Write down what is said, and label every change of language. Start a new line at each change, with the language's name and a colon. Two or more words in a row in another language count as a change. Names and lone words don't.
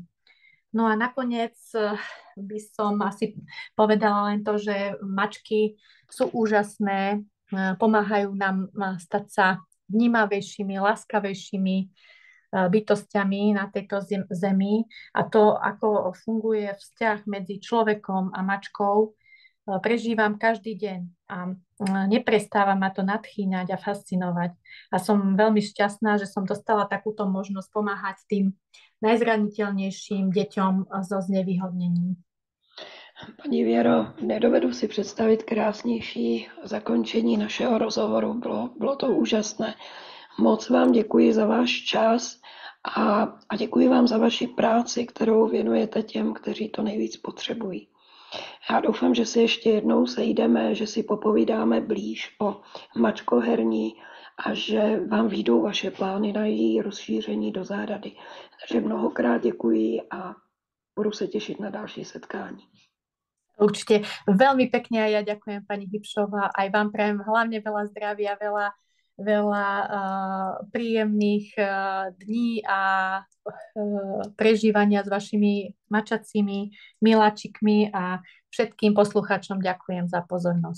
Slovak: No a nakoniec by som asi povedala len to, že mačky sú úžasné, pomáhajú nám stať sa vnímavejšími, láskavejšími bytostiami na tejto zemi a to, ako funguje vzťah medzi človekom a mačkou, prežívam každý deň a neprestáva ma to nadchýňať a fascinovať. A som veľmi šťastná, že som dostala takúto možnosť pomáhať tým najzraniteľnejším deťom so znevýhodnením.
Czech: Paní Věro, nedovedu si představit krásnější zakončení našeho rozhovoru. Bylo to úžasné. Moc vám děkuji za váš čas a děkuji vám za vaši práci, kterou věnujete těm, kteří to nejvíc potřebují. Já doufám, že si ještě jednou sejdeme, že si popovídáme blíž o mačkoherní a že vám vyjdou vaše plány na její rozšíření do zahrady. Takže mnohokrát děkuji a budu se těšit na další setkání.
Slovak: Určite veľmi pekne aj ja ďakujem pani Hybšová. Aj vám prajem hlavne veľa zdravia, veľa príjemných dní a prežívania s vašimi mačacími miláčikmi a všetkým poslucháčom ďakujem za pozornosť.